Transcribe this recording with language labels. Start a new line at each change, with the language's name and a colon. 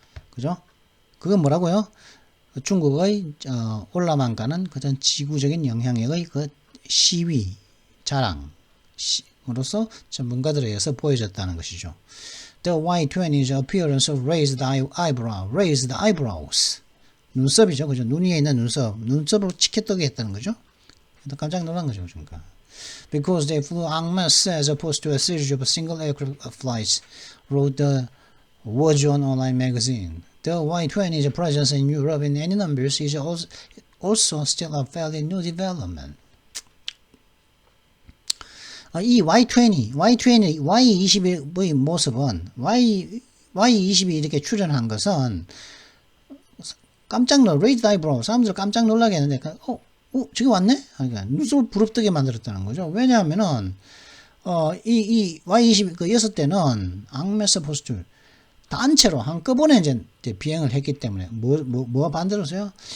Korean: 그죠? 그건 뭐라고요? 중국의 올라만 가는 그런 지구적인 영향력의 그 시위, 자랑으로서 전문가들에 의해서 보여졌다는 것이죠.
English: The Y-20's appearance of raised eyebrows.
Korean: 눈썹이죠. 그죠? 눈 위에 있는 눈썹으로 치켜뜨게 했다는 거죠. 깜짝 놀란 거죠. 그러니까.
English: Because they flew en masse as opposed to a series of single aircraft flights, wrote the Warzone online magazine. The Y-20's presence in Europe in any numbers is also still a fairly new development.
Korean: 이 Y20의 모습은 Y20이 이렇게 출연한 것은
English: raised eyebrow,
Korean: 사람들 깜짝 놀라게 했는데, 저기 왔네? 그러니까 눈썹을 부릅뜨게 만들었다는 거죠. 왜냐하면은 이 Y20 그 6대는 앙메스 포스트 단체로 한꺼번에 이제 비행을 했기 때문에 뭐가 반대로서요?